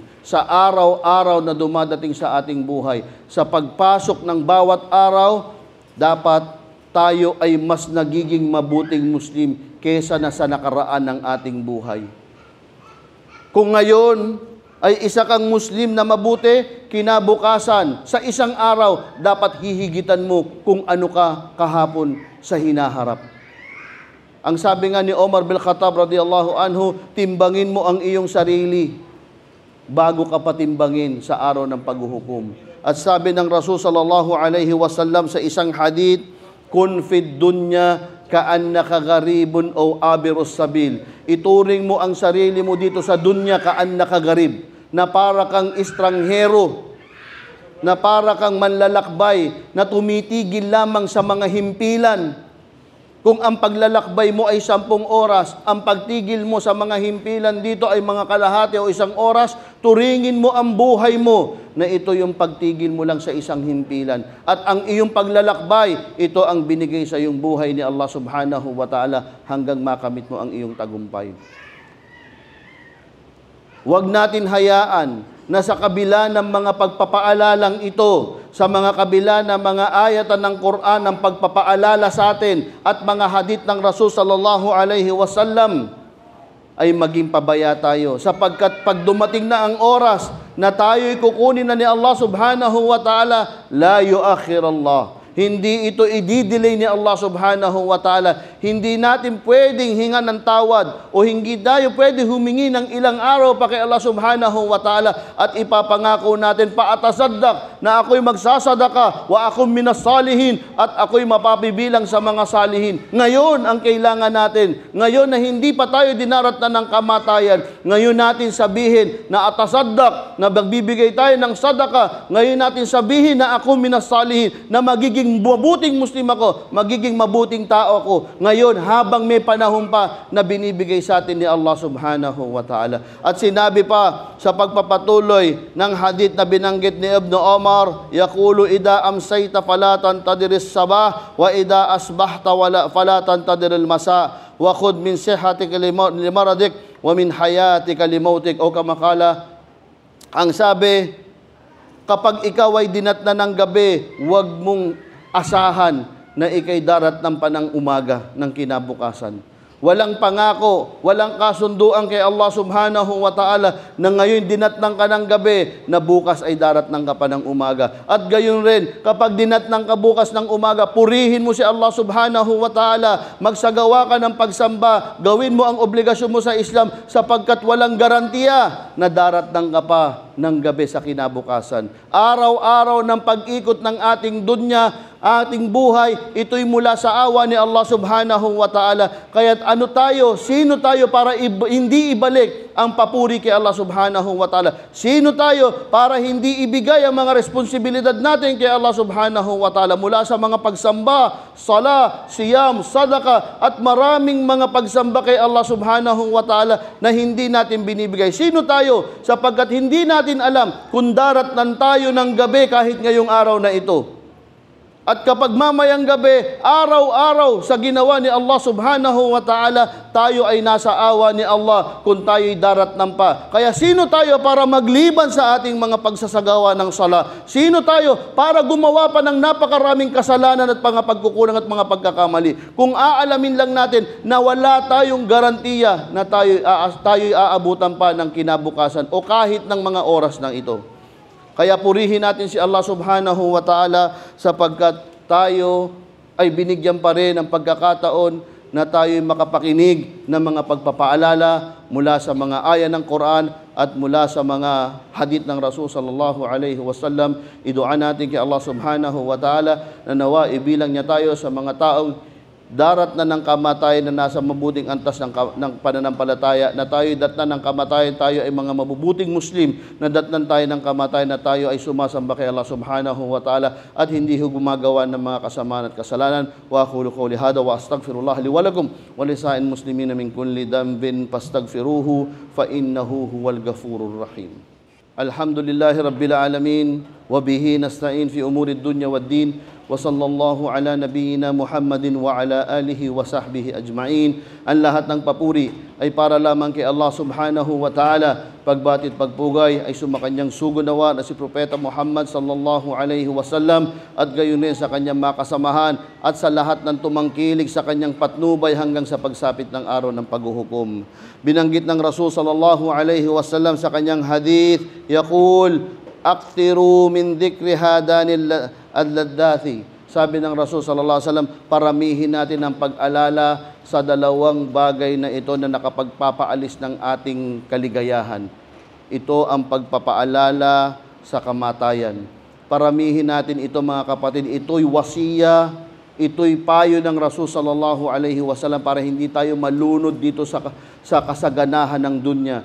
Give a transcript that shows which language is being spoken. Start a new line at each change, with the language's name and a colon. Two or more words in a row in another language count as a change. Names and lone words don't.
Filipino: Sa araw-araw na dumadating sa ating buhay, sa pagpasok ng bawat araw, dapat tayo ay mas nagiging mabuting Muslim kesa na sa nakaraan ng ating buhay. Kung ngayon ay isa kang Muslim na mabuti, kinabukasan, sa isang araw, dapat hihigitan mo kung ano ka kahapon sa hinaharap. Ang sabi nga ni Omar bin Khattab
Arabic: رضي الله عنه,
Filipino: timbangin mo ang iyong sarili bago ka patimbangin sa araw ng paghuhukom. At sabi ng Rasul
Arabic: صلى الله عليه وسلم
Filipino: sa isang hadith,
Arabic: كن في الدنيا كأنك غريب أو عابر سبيل.
Filipino: Ituring mo ang sarili mo dito sa dunya
Arabic: كأنك غريب,
Filipino: na para kang estranghero, na para kang manlalakbay, na tumitigil lamang sa mga himpilan. Kung ang paglalakbay mo ay 10 oras, ang pagtigil mo sa mga himpilan dito ay mga kalahati o 1 oras, turingin mo ang buhay mo na ito yung pagtigil mo lang sa isang himpilan. At ang iyong paglalakbay, ito ang binigay sa iyong buhay ni Allah
Arabic: سبحانه وتعالى
Filipino: hanggang makamit mo ang iyong tagumpay. Huwag natin hayaan na sa kabila ng mga pagpapaalalang ito, sa mga kabila ng mga ayatan ng Quran ng pagpapaalala sa atin at mga hadith ng Rasul
Arabic: صلى الله عليه وسلم,
Filipino: ay maging pabaya tayo. Sapagkat pag dumating na ang oras na tayo'y kukunin na ni Allah
Arabic: سبحانه وتعالى, لا يؤخر الله.
Filipino: Hindi ito i-delay ni Allah
Arabic: سبحانه وتعالى.
Filipino: Hindi natin pwedeng hingan ng tawad o hindi tayo pwede humingi ng ilang araw pa kay Allah
Arabic: سبحانه وتعالى
Filipino: at ipapangako natin, paatasaddak na ako'y magsasadaka wa ako'y
Arabic: من الصالحين
Filipino: at ako'y mapapibilang sa mga salihin. Ngayon ang kailangan natin. Ngayon na hindi pa tayo dinaratnan ng kamatayan, ngayon natin sabihin na atasaddak, na magbibigay tayo ng sadaka. Ngayon natin sabihin na ako
Arabic: من الصالحين,
Filipino: na magiging mabuting Muslim ako, magiging mabuting tao ako. Ngayon, habang may panahon pa na binibigay sa atin ni Allah
Arabic: سبحانه وتعالى.
Filipino: At sinabi pa sa pagpapatuloy ng hadith na binanggit ni Ibn Omar,
Arabic: يقول إذا أمسيت فلا تنتظر الصباح وإذا أصبحت فلا تنتظر المساء وخذ من صحتك لمرضك ومن حياتك لموتك.
Filipino: O kamakala, ang sabi, kapag ikaw ay dinatna ng gabi, huwag mong asahan na ikay daratnan pa ng umaga ng kinabukasan. Walang pangako, walang kasunduan kay Allah
Arabic: سبحانه وتعالى
Filipino: na ngayon dinatnan ka ng gabi, na bukas ay daratnan ka pa ng umaga. At gayon rin, kapag dinatnan ka bukas ng umaga, purihin mo si Allah
Arabic: سبحانه وتعالى,
Filipino: magsagawa ka ng pagsamba, gawin mo ang obligasyon mo sa Islam sapagkat walang garantiya na daratnan ka pa ng gabi sa kinabukasan. Araw-araw ng pag-ikot ng ating dunya, ating buhay, ito'y mula sa awa ni Allah
Arabic: سبحانه وتعالى.
Filipino: Kaya't ano tayo? Sino tayo para hindi ibalik ang papuri kay Allah
Arabic: سبحانه وتعالى?
Filipino: Sino tayo para hindi ibigay ang mga responsibilidad natin kay Allah
Arabic: سبحانه وتعالى
Filipino: mula sa mga pagsamba, sala, siyam, sadaka at maraming mga pagsamba kay Allah
Arabic: سبحانه وتعالى
Filipino: na hindi natin binibigay? Sino tayo? Sapagkat hindi natin alam kung daratnan tayo ng gabi kahit ngayong araw na ito. At kapag mamayang gabi, araw-araw sa ginawa ni Allah
Arabic: سبحانه وتعالى,
Filipino: tayo ay nasa awa ni Allah kung tayo'y daratnan pa. Kaya sino tayo para magliban sa ating mga pagsasagawa ng sala? Sino tayo para gumawa pa ng napakaraming kasalanan at mga pagkukulang at mga pagkakamali? Kung aalamin lang natin na wala tayong garantiya na tayo'y aabutan pa ng kinabukasan o kahit ng mga oras ng ito. Kaya purihin natin si Allah
Arabic: سبحانه وتعالى
Filipino: sapagkat tayo ay binigyan pa rin ng pagkakataon na tayo'y makapakinig ng mga pagpapaalala mula sa mga aya ng Quran at mula sa mga hadith ng Rasul
Arabic: صلى الله عليه وسلم.
Filipino: Idua natin kay Allah
Arabic: سبحانه وتعالى
Filipino: na nawa ibilang niya tayo sa mga taong darat na ng kamatayan na nasa mabuting antas ng pananampalataya, na tayo datnan ng kamatayan, tayo ay mga mabubuting Muslim, na datnan tayo ng kamatayan, na tayo ay sumasamba kay Allah
Arabic: سبحانه وتعالى
Filipino: at hindi gumagawa ng mga kasamaan at kasalanan.
Arabic: وأقول قولي هذا وأستغفر الله لي ولكم ولسائر المسلمين من كل ذنب فاستغفروه فإنه هو الغفور الرحيم. الحمد لله رب العالمين وبه نستعين في أمور الدنيا والدين. وصلى الله على نبينا محمد وعلى آله وصحبه أجمعين.
Filipino: Ang lahat ng papuri ay para lamang kay Allah
Arabic: سبحانه وتعالى.
Filipino: Pagbatit pagpugay ay sumakanyang sugunawa na si Propeta Muhammad
Arabic: صلى الله عليه وسلم
Filipino: at gayon din sa kanyang makasamahan at sa lahat ng tumangkilig sa kanyang patnubay hanggang sa pagsapit ng araw ng paghuhukom. Binanggit ng Rasul
Arabic: صلى الله عليه وسلم
Filipino: sa kanyang hadith,
Arabic: يقول أكثروا من ذكر هادم اللذات.
Filipino: Sabi ng Rasul
Arabic: صلى الله عليه وسلم,
Filipino: paramihin natin ang pag-alala sa dalawang bagay na ito na nakapagpapaalis ng ating kaligayahan. Ito ang pagpapaalala sa kamatayan. Paramihin natin ito mga kapatid. Ito'y wasiya, ito'y payo ng Rasul
Arabic: صلى الله عليه وسلم
Filipino: para hindi tayo malunod dito sa kasaganahan ng dunya.